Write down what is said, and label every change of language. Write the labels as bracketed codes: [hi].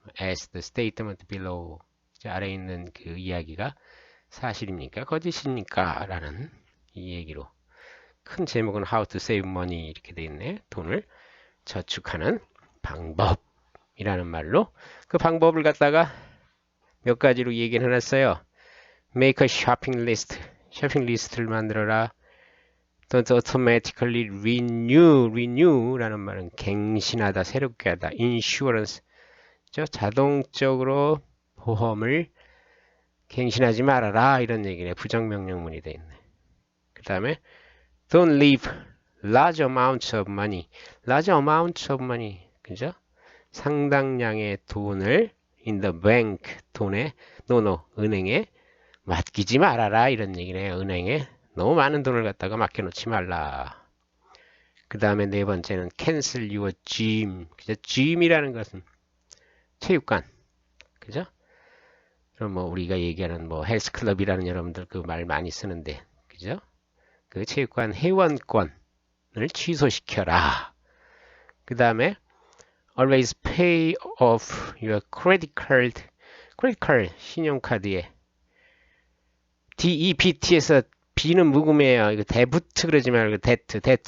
[en] As the statement below, [ko] 아래에 있는 그 이야기가 사실입니까? 거짓입니까? 라는 이 얘기로 큰 제목은 [en] How to save money [ko] 이렇게 되어 있네. 돈을 저축하는 방법이라는 말로 그 방법을 갖다가 몇 가지로 얘기를 해놨어요. [en] Make a shopping list, [ko] 쇼핑 리스트를 만들어라. [en] Don't automatically renew [ko] 라는 말은 갱신하다, 새롭게 하다. Insurance, 자동적으로 보험을 갱신하지 말아라 이런 얘기네. 부정명령문이 돼 있네. [en] 다음에 don't leave large amounts of money. large amounts of money. 그죠? [ko] 상당량의 돈을 [en] in the bank. [ko] 돈에, 은행에 맡기지 말아라. 이런 얘기네요. 은행에 너무 많은 돈을 갖다가 맡겨놓지 말라. 그 다음에 네 번째는 [en] cancel your gym. [ko] 그죠? gym이라는 것은 체육관. 그죠? 그럼 뭐 우리가 얘기하는 뭐 헬스클럽이라는 여러분들 그 말 많이 쓰는데, 그죠? 그 체육관 회원권을 취소시켜라. 그 다음에 [en] always pay off your credit card. [ko] credit card 신용카드에 DEBT에서 B는 묵음이에요. 이거 데부트 그러지 말고 데트.